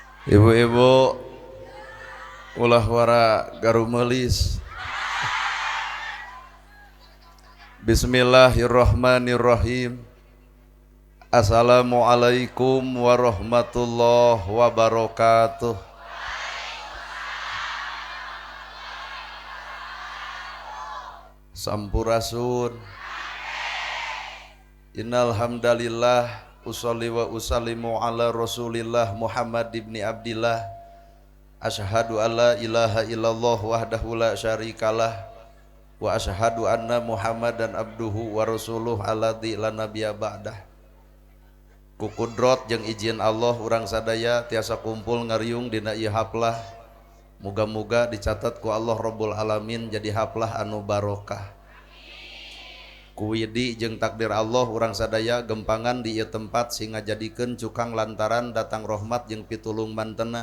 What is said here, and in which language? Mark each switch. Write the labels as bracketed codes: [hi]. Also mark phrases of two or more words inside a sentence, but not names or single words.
[su] Ibu-ibu ulah wara garumelis. [ar] Bismillahirrahmanirrahim. السلام عليكم ورحمة الله وبركاته. [su] Sampurasun. [ar] إن الحمد لله أصلي وأسلم على رسول الله محمد ابن عبد الله. أشهد أن لا إله إلا الله وحده لا شريك له وأشهد أن محمدا عبده ورسوله الذي لا نبي بعده. [su] Ku kudrot jeung izin Allah urang sadaya tiasa kumpul ngariung dina ieu haplah. Muga-muga dicatat ku Allah [ar] رب العالمين [su] jadi haplah anu barokah. Ku widi jeung takdir Allah urang sadaya gempangan di ieu tempat sehingga jadikeun cukang lantaran datang rahmat jeung pitulung mantena.